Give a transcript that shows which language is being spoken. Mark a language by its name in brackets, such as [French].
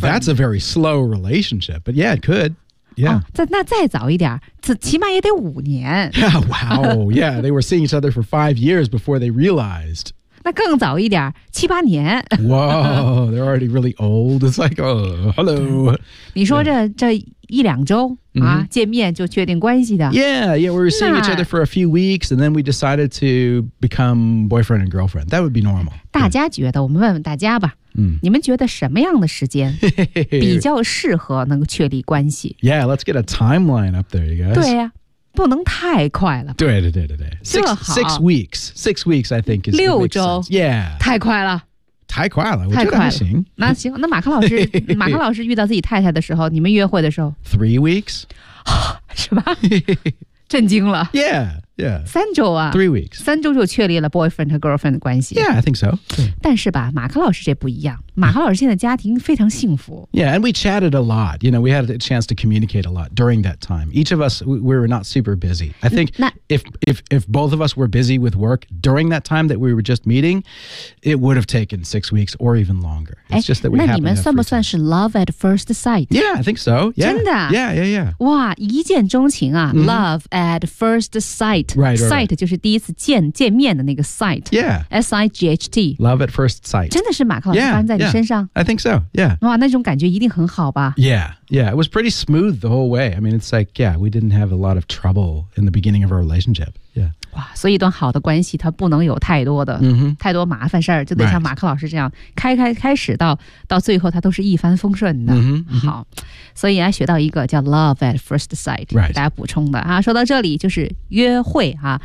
[English] Well, that's a very slow relationship, but yeah, it could. Yeah. [Chinese] 那再早一点，起码也得五年。 [English] Yeah, wow. Yeah, they were seeing each other for 5 years before they realized. [Chinese] 那更早一点，七八年。 [English] Wow, they're already really old. It's like, oh, hello. [Chinese] 你说这一两周啊，见面就确定关系的。 [English] Yeah, we were seeing each other for a few weeks, and then we decided to become boyfriend and girlfriend. That would be normal. [Chinese] 大家觉得，我们问问大家吧。你们觉得什么样的时间比较适合能够确立关系 [English] ？Yeah, let's get a timeline up there, you guys. [Chinese] 对呀、啊，不能太快了。对。 [English] Six weeks, I think is [Chinese] 六周。 [English] Yeah, [Chinese] 太快了，太快了，行。那行，那马克老师遇到自己太太的时候，你们约会的时候 [English] ，3 weeks， [Chinese] 是吧？震惊了。 [English] Yeah. [Chinese] 三周啊 [English] ,3 weeks. [Chinese] 三周就确立了 boyfriend 和 girlfriend 的关系。 [English] Yeah, I think so. [Chinese] 但是吧马克老师这不一样。马克老师现在家庭非常幸福。 [English] Yeah, and we chatted a lot. You know, we had a chance to communicate a lot during that time. Each of us, we were not super busy. I think if both of us were busy with work during that time that we were just meeting, it would have taken 6 weeks or even longer. It's just that we happened to have free time. [Chinese] 那你们算不算是 [English] love at first sight? Yeah, I think so. Yeah. [Chinese] 真的? [English] Yeah. [Chinese] 哇一见钟情啊、mm-hmm. [English] love at first sight. Right. [Chinese] Sight 就是第一次见面的那个 sight. [English] Yeah. S-I-G-H-T. Love at first sight. [Chinese] 真的是马克老师发生在你身上 [English] yeah, I think so. Yeah. [Chinese] 哇那种感觉一定很好吧 [English] Yeah. Yeah. It was pretty smooth the whole way. I mean, it's like, yeah, we didn't have a lot of trouble in the beginning of our relationship. Yeah. [Chinese] 哇所以一段好的关系它不能有太多的、 [English] mm-hmm. [Chinese] 太多麻烦事儿就得像马克老师这样、 [English] right. [Chinese] 开始到最后它都是一帆风顺的。 [English] Mm-hmm. [Chinese] 好。所以啊学到一个叫 [English] love at first sight、 right. [Chinese] 大家补充的啊说到这里就是约会啊、